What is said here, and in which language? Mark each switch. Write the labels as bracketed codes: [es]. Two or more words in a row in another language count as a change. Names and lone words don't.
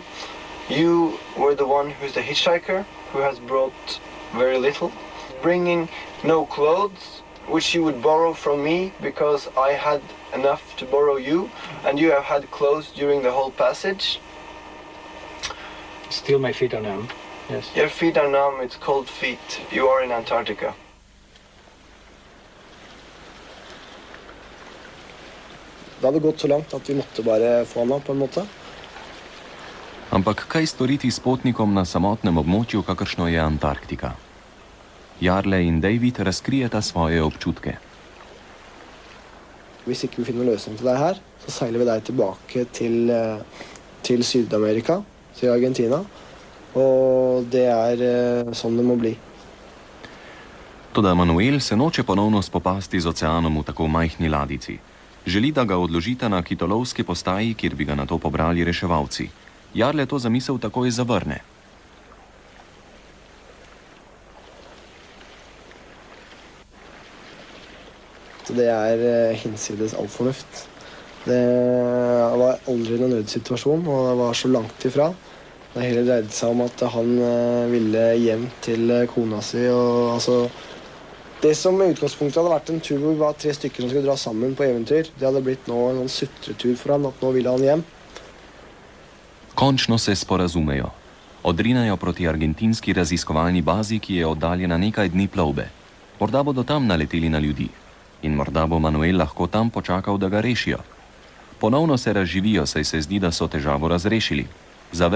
[en] You were the one who's the hitchhiker, who has brought very little, bringing no clothes, which you would borrow from me because I had enough to borrow you, and you have had clothes during the whole passage. Still my feet are numb, yes. Your feet are numb, it's cold feet. You are in Antarctica. [no] Det hadde gått så langt at vi måtte bare få han av på en måte. [sl] Ampak kaj storiti s potnikom na samotnem območju, kakršno je Antarktika? Jarle in David razkrijeta svoje občutke. [no] Hvis ikke vi finner løsning til deg her, så seiler vi deg tilbake til Sydamerika, til Argentina, og det sånn det må bli. [sl] Toda Manuel se noče ponovno spopasti z oceanom v tako majhni ladici. Želi, da ga odložita na kitolovski postaji, kjer bi ga nato pobrali reševalci. Jarle to zamisel takoj zavrne. [no] Det hinsides all fornuft. Det var aldri noen nødsituasjon, og det var så langt ifra. Det hele dreide seg om at han ville hjem til kona si, og altså... Det som I utgangspunktet hadde vært en tur hvor vi var 3 stykker som skulle dra sammen på eventyr, det hadde blitt nå en sutretur for han, at nå ville han hjem. [sl] Končno se sporazumejo. Odrinejo proti argentinski raziskovalni bazi, ki je oddaljena nekaj dni plovbe. Morda bodo tam naleteli na ljudi. In morda bo Manuel lahko tam počakal, da ga rešijo. Ponovno se razživijo, saj se zdi, da so težavo razrešili.